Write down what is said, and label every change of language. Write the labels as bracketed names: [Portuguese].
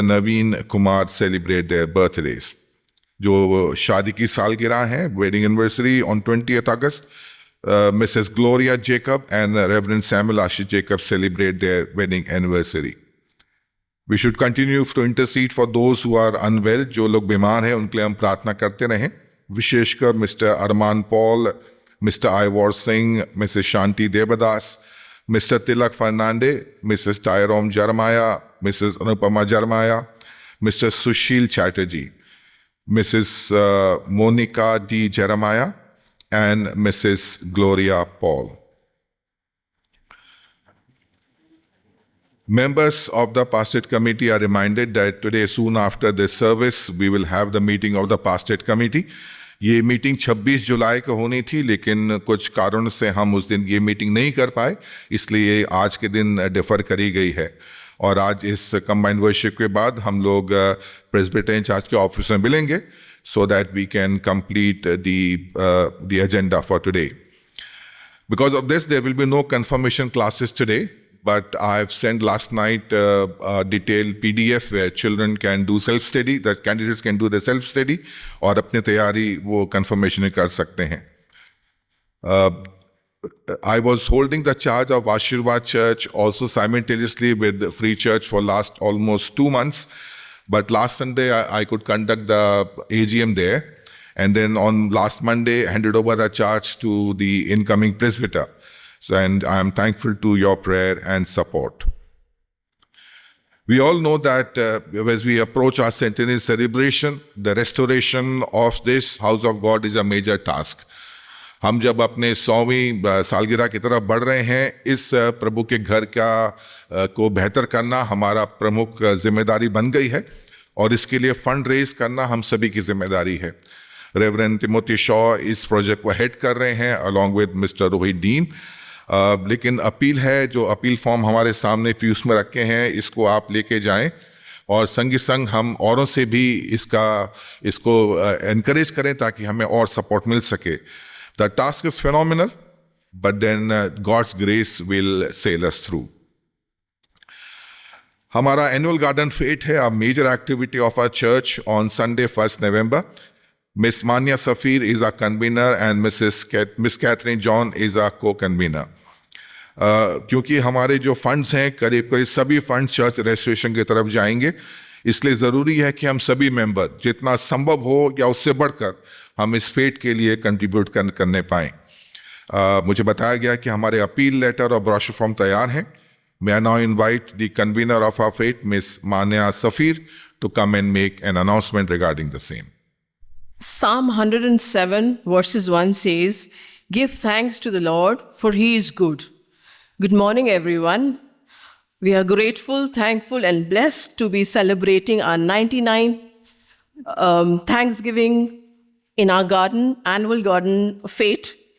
[English] Naveen Kumar celebrate their birthdays. [Hindi] जो शादी की सालगिरह है, [English] wedding anniversary on 20th August, Mrs. Gloria Jacob and Reverend Samuel Ashish Jacob celebrate their wedding anniversary. We should continue to intercede for those who are unwell. [Hindi] जो लोग बीमार हैं उनके लिए हम प्रार्थना करते रहें. विशेषकर Mr. Arman Paul, Mr. Ivor Singh, Mrs. Shanti Devadas, Mr. Tilak Fernande, Mrs. Tyrone Jeremiah, Mrs. Anupama Jeremiah, Mr. Sushil Chatterjee, Mrs. Monica D. Jeremiah, and Mrs. Gloria Paul. [English] Members of the pastorate committee are reminded that today, soon after this service, we will have the meeting of the pastorate committee. [Hindi] ये meeting 26 जुलाई को होनी थी, लेकिन कुछ कारणों से हम उस दिन ये मीटिंग नहीं कर पाए, इसलिए आज के दिन डिफर करी गई है. और आज इस कंबाइंड वर्शिप के बाद हम लोग प्रेस्बिटेरियन चर्च के ऑफिस में मिलेंगे, [English] so that we can complete the agenda for today. Because of this, there will be no confirmation classes today, but I've sent last night a detailed PDF where children can do self-study, the candidates can do the self-study, [Hindi] और अपनी तैयारी वो confirmation कर सकते हैं. [English] I was holding the charge of Ashirwad Church also simultaneously with Free Church for last almost 2 months. But last Sunday, I could conduct the AGM there. And then on last Monday, handed over the charge to the incoming presbyter. So, and I am thankful to your prayer and support. We all know that as we approach our centenary celebration, the restoration of this house of God is a major task. [Hindi] हम जब अपने 100वीं सालगिरह की तरफ बढ़ रहे हैं, इस प्रभु के घर को बेहतर करना हमारा प्रमुख जिम्मेदारी बन गई है और इसके लिए फंड रेज करना हम सभी की जिम्मेदारी है. रेवरेंड टिमोथी शॉ इस प्रोजेक्ट को हेड कर रहे हैं along with mister Rohit dean. लेकिन अपील है, जो अपील फॉर्म हमारे सामने पीयूष में रखे हैं, इसको आप लेके जाएं और संग संग हम औरों से भी इसको एनकरेज करें ताकि हमें और सपोर्ट मिल सके. [English] The task is phenomenal, but then God's grace will sail us through. [Hindi] हमारा [English] annual garden fete है, a major activity of our church on Sunday, 1st November. Miss Manya Safir is our convener and Miss Catherine John is our co-convener. [Hindi] क्योंकि हमारे जो funds हैं करीब सभी fund church restoration की तरफ जाएंगे, इसलिए ज़रूरी है कि हम सभी मेंबर जितना संभव हो या उससे बढ़कर हम इस फेट के लिए कंट्रीब्यूट करने पाएँ. मुझे बताया गया कि हमारे अपील लेटर और ब्रोशर फॉर्म तैयार हैं. [English] May I now invite the convener of our fete, Miss Manya Safir, to come and make an announcement regarding the same. Psalm 107 verses 1 says, "Give thanks to the Lord, for he is good." Good morning, everyone. We are grateful, thankful, and blessed to be celebrating our 99th Thanksgiving in our annual garden fete.